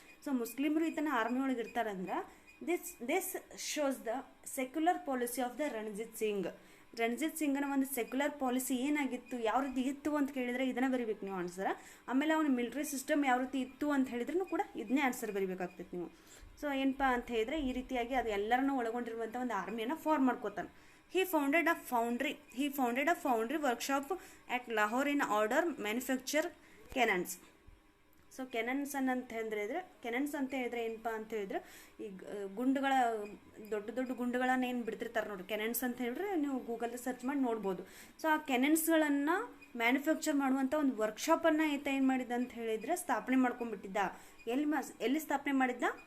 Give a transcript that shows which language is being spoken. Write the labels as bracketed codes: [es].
[kn] So ಮುಸ್ಲಿಮ್ರು ಈತನ army ಒಳಗೆ ಇರ್ತಾರಂದ್ರೆ [en] this shows the secular policy of the [kn] Ranjit ಸಿಂಗ್ನ ಒಂದು ಸೆಕ್ಯುಲರ್ ಪಾಲಿಸಿ ಏನಾಗಿತ್ತು, ಯಾವ ರೀತಿ ಇತ್ತು ಅಂತ ಕೇಳಿದರೆ ಇದನ್ನ ಬರಿಬೇಕು ನೀವು ಆನ್ಸರ್. ಆಮೇಲೆ ಅವನ ಮಿಲಿಟರಿ ಸಿಸ್ಟಮ್ ಯಾವ ರೀತಿ ಇತ್ತು ಅಂತ ಹೇಳಿದ್ರೂ ಕೂಡ ಇದನ್ನೇ ಆನ್ಸರ್ ಬರಿಬೇಕಾಗ್ತೈತೆ ನೀವು. ಸೊ ಏನಪ್ಪ ಅಂತ ಹೇಳಿದ್ರೆ ಈ ರೀತಿಯಾಗಿ ಅದು ಎಲ್ಲರನ್ನೂ ಒಳಗೊಂಡಿರುವಂಥ ಒಂದು ಆರ್ಮಿಯನ್ನು form ಮಾಡ್ಕೋತಾನೆ. [en] He founded a foundry workshop at Lahore in order manufacture cannons. [kn] So ಕೆನನ್ಸ್ ಅಂತ ಹೇಳಿದ್ರೆ ಏನಪ್ಪ ಅಂತ ಹೇಳಿದ್ರೆ ಈ ಗುಂಡುಗಳ ದೊಡ್ಡ ಗುಂಡುಗಳನ್ನು ಏನು ಬಿಡ್ತಿರ್ತಾರೆ ನೋಡ್ರಿ, ಕೆನನ್ಸ್ ಅಂತ ಹೇಳಿದ್ರೆ ನೀವು ಗೂಗಲ್ ಸರ್ಚ್ ಮಾಡಿ ನೋಡ್ಬೋದು. ಸೊ ಆ ಕೆನನ್ಸ್ಗಳನ್ನು ಮ್ಯಾನುಫ್ಯಾಕ್ಚರ್ ಮಾಡುವಂಥ ಒಂದು ವರ್ಕ್ಶಾಪನ್ನು ಈತ ಏನು ಮಾಡಿದ್ದ ಅಂತ ಹೇಳಿದ್ರೆ ಸ್ಥಾಪನೆ ಮಾಡ್ಕೊಂಡ್ಬಿಟ್ಟಿದ್ದ. ಎಲ್ಲಿ ಸ್ಥಾಪನೆ ಮಾಡಿದ್ದ?